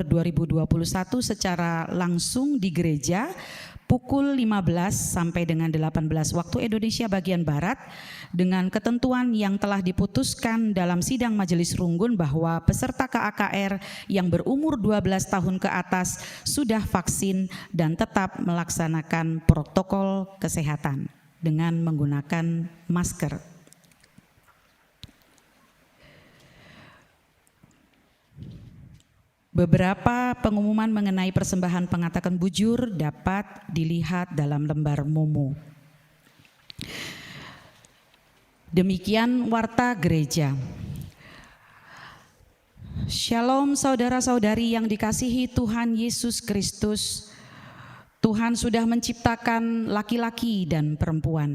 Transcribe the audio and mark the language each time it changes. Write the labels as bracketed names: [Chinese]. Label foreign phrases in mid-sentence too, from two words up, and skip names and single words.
[Indonesian] 2021 secara langsung di gereja pukul 15 sampai dengan 18 waktu Indonesia bagian Barat dengan ketentuan yang telah diputuskan dalam sidang Majelis Runggun bahwa peserta KAKR yang berumur 12 tahun ke atas sudah vaksin dan tetap melaksanakan protokol kesehatan dengan menggunakan masker. Beberapa pengumuman mengenai persembahan [Batak Karo] pengatakan bujur [Indonesian] dapat dilihat dalam lembar Momo. Demikian warta gereja. Shalom saudara-saudari yang dikasihi Tuhan Yesus Kristus. Tuhan sudah menciptakan laki-laki dan perempuan.